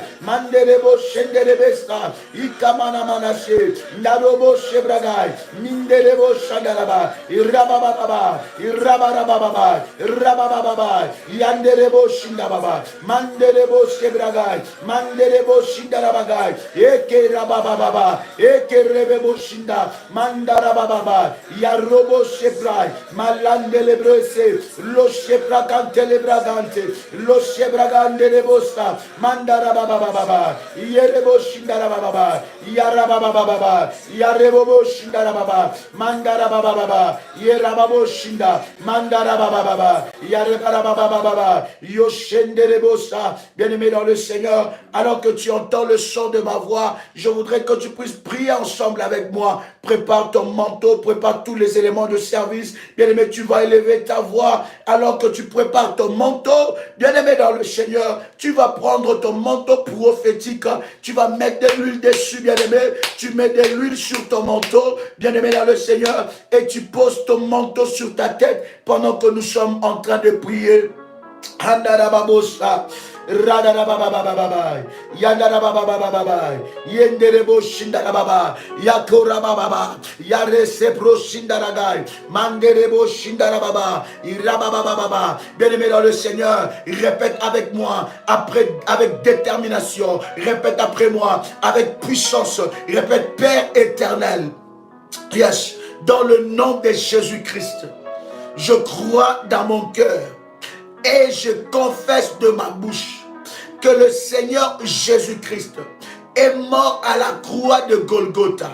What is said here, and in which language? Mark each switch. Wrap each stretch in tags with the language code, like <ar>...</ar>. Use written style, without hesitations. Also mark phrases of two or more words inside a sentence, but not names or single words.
<fr>Mandereboshenderebesta, Ikamana Manashe, Naroboshe Bragay, Mindereboshandaraba, Irabababa, Irabarababa, Rabababa, Yandereboshinda Mandereboshe Bragay, Mandereboshindarabagay, Eke Rabababa, Eke Rebeboshinda, Mandarababa. Yarobo Shebrai, Malandele Brese, Lo Shebra Cantele Bragante, Lo Shebra Gandele Bosta, Mandara Baba, Yerebo Shindara Baba, Yarababa Baba, Yarebo Shindara Baba, Mandara Baba, Yerababo Shinda, Mandara Baba, Yareba Baba, Yoshendere Bosta, bien-aimé dans le Seigneur, alors que tu entends le son de ma voix, je voudrais que tu puisses prier ensemble avec moi. Prépare ton manteau, prépare tous les éléments de service. Bien-aimé, tu vas élever ta voix alors que tu prépares ton manteau. Bien-aimé dans le Seigneur, tu vas prendre ton manteau prophétique. Tu vas mettre de l'huile dessus, bien-aimé. Tu mets de l'huile sur ton manteau, bien-aimé dans le Seigneur, et tu poses ton manteau sur ta tête pendant que nous sommes en train de prier. Andarababosa. Radarababababai. Yandarababababai. Yenderebo Shindarababa. Yakorababa. Yarese Pro Shindaragai. Manderebo Shindarababa. Irababababa. Bien-aimé dans le Seigneur, répète avec moi, après, avec détermination. Répète après moi, avec puissance. Répète, Père éternel. Yes. Dans le nom de Jésus-Christ, je crois dans mon cœur et je confesse de ma bouche que le Seigneur Jésus-Christ est mort à la croix de Golgotha.</fr>